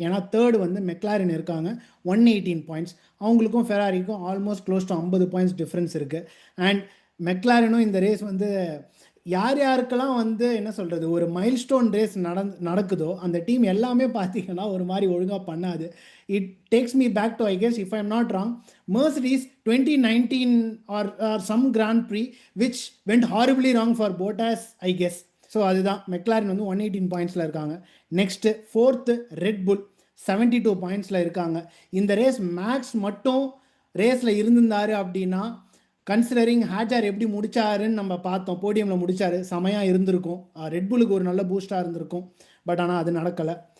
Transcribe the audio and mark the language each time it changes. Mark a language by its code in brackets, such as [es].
[ta] ஏன்னா third Maclaurin இருக்காங்க 118 points. அவங்களுக்கும் ஃபெராரிக்கும் almost close to 50 points difference இருக்குது. அண்ட் மெக்லாரினும் இந்த ரேஸ் யார் யாருக்கெல்லாம் என்ன சொல்கிறது, ஒரு மைல்ஸ்டோன் ரேஸ் நடக்குதோ அந்த டீம் எல்லாமே பார்த்தீங்கன்னா ஒரு மாதிரி ஒழுங்காக பண்ணாது. [en] It takes me back to, I guess, if I am not wrong, Mercedes 2019 or some Grand Prix which went horribly wrong for Bottas, I guess. [ta] So அதுதான் மெக்லாரின் 118 பாயிண்ட்ஸில் இருக்காங்க. நெக்ஸ்ட்டு ஃபோர்த்து ரெட்புல் 72 பாயிண்ட்ஸில் இருக்காங்க. இந்த ரேஸ் மேக்ஸ் மட்டும் ரேஸில் இருந்திருந்தார் அப்படின்னா, considering ஹேஜார் எப்படி முடிச்சாருன்னு நம்ம பார்த்தோம், போடியமில் முடிச்சாரு, செமையாக இருந்திருக்கும், ரெட்புலுக்கு ஒரு நல்ல பூஸ்டாக இருந்திருக்கும். பட் ஆனால் அது நடக்கலை.